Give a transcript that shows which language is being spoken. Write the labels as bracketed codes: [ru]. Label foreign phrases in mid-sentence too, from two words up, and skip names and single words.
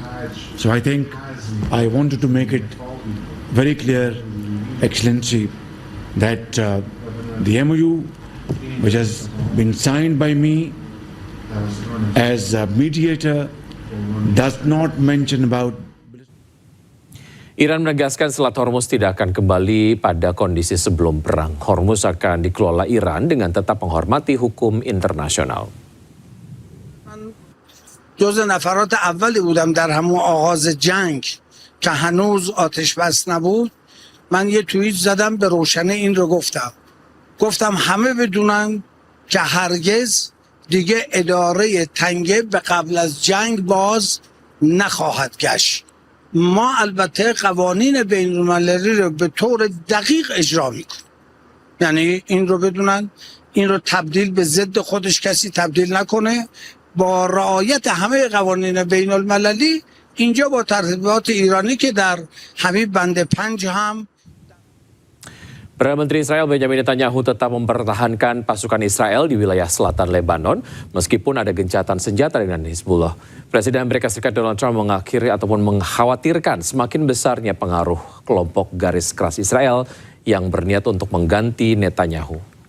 [en] So I think I wanted to make it very clear, Excellency, that the MOU which has been signed by me as a mediator does not mention about. [id] Iran menegaskan Selat Hormuz tidak akan kembali pada kondisi sebelum perang. Hormuz akan dikelola Iran dengan tetap menghormati hukum internasional. [fa] جز نفرات اولی بودم در همون آغاز جنگ که هنوز آتش بس نبود. من یه توییت زدم به روشنی این رو گفتم همه بدونن که هرگز دیگه اداره تنگه به قبل از جنگ باز نخواهد گشت. ما البته قوانین بین المللی رو به طور دقیق اجرا میکنیم. یعنی این رو بدونن، این رو تبدیل به ضد خودش کسی تبدیل نکنه. با رعایت همه قوانین بین المللی اینجا با ترتیبات ایرانی که در حبیب بند 5 هم. [id] Perdana Menteri Israel Benjamin Netanyahu tetap mempertahankan pasukan Israel di wilayah selatan Lebanon meskipun ada gencatan senjata dengan Hizbullah. Presiden Amerika Serikat Donald Trump mengakhiri ataupun mengkhawatirkan semakin besarnya pengaruh kelompok garis keras Israel yang berniat untuk mengganti Netanyahu.